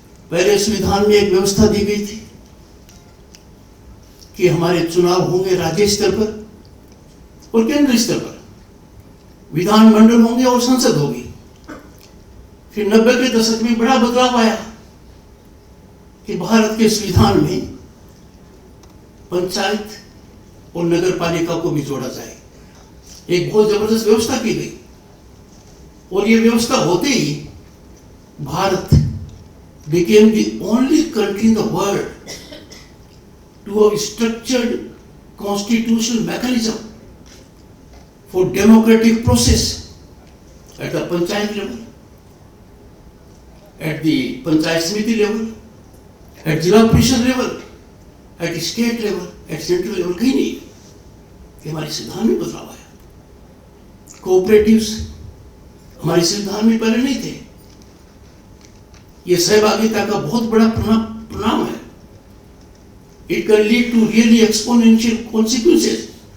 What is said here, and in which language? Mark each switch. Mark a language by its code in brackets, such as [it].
[hi] पहले संविधान में एक व्यवस्था दी गई थी कि हमारे चुनाव होंगे राज्य स्तर पर और केंद्र स्तर पर, विधानमंडल होंगे और संसद होगी। फिर 90 के दशक में बड़ा बदलाव आया कि भारत के संविधान में पंचायत और नगर पालिका को भी जोड़ा जाए। एक बहुत जबरदस्त व्यवस्था की गई, और ये व्यवस्था होते ही Bharat [en] became the only country in the world to have structured constitutional mechanism for democratic process at the panchayat level, at the panchayat samiti level, at Zila Parishad level, at state level, at central level। [hi] कहीं नहीं कि हमारे संविधान में बदलाव आया। कोऑपरेटिव्स हमारे संविधान में पहले नहीं थे। यह सहभागिता का बहुत बड़ा परिणाम है। [en] It can lead to really exponential consequences.